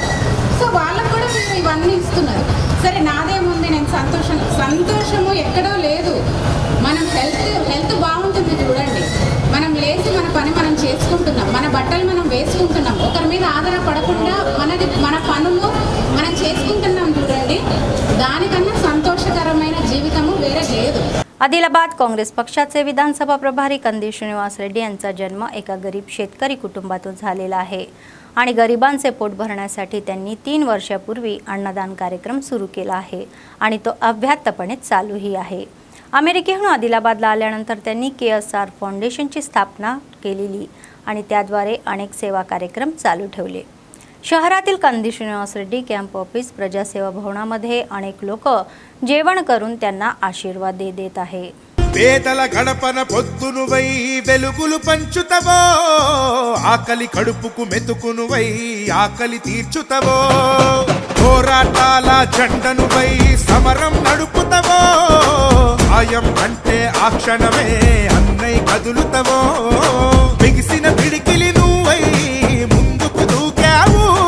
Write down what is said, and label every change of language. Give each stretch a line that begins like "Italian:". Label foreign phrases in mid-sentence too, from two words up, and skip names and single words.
Telugu: సో వాళ్ళకు కూడా మీరు ఇవన్నీ ఇస్తున్నారు. సరే నాదేముంది, నేను సంతోషము ఎక్కడో లేదు. మనం హెల్త్ బాగుంటుంది చూడండి. మనం లేచి మన పని మనం చేసుకుంటున్నాం, మన బట్టలు మనం వేసుకుంటున్నాం, ఒకరి మీద ఆధారపడకుండా మన పనులు మనం చేసుకుంటున్నాం చూడండి. दानिकన్నా సంతోషకరమైన జీవితము వేరే లేదు.
Marathi: आदिलाबाद काँग्रेस पक्षाचे विधानसभा प्रभारी कंदी श्रीनिवास रेड्डी यांचा जन्म एका गरीब शेतकरी कुटुंबातून झालेला आहे आणि गरिबांचे पोट भरण्यासाठी त्यांनी 3 वर्षापूर्वी अन्नदान कार्यक्रम सुरू केला आहे आणि तो अव्याहतपणे चालूही आहे. अमेरिकेहून आदिलाबादला आल्यानंतर त्यांनी KSR फाउंडेशनची स्थापना केलेली आणि त्याद्वारे अनेक सेवा कार्यक्रम चालू ठेवले. शहरातील कंदी श्रीनिवास रेड्डी कॅम्प ऑफिस प्रजासेवा भवनामध्ये अनेक लोक जेवण करून त्यांना आशीर्वाद देत आहे.
Telugu: పేదల గడపన పొద్దునువై వెలుగులు పంచుతవో, ఆకలి కడుపుకు మెతుకునువై ఆకలి తీర్చుతవో, పోరాటాల జెండనువై సమరం నడుపుతవో, ఆయం అంటే ఆ క్షణమే అన్నై కదులుతవో, బిగిసిన పిడికిలి నువ్వై ముందుకు దూకావు,